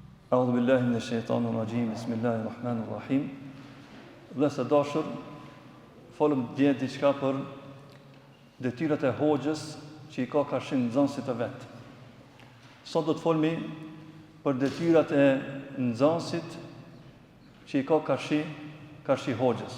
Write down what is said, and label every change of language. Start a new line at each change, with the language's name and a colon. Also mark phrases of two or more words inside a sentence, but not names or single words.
Arabic: أعوذ بالله من الشيطان الرجيم. بسم الله الرحمن الرحيم.
Albanian: Dhe së dashur, folëm dje diçka për detyrat e hoxhës që i ka karshin nxënësit e vet. Sot do të folmi për detyrat e nxënësit që i ka karshi hoxhës.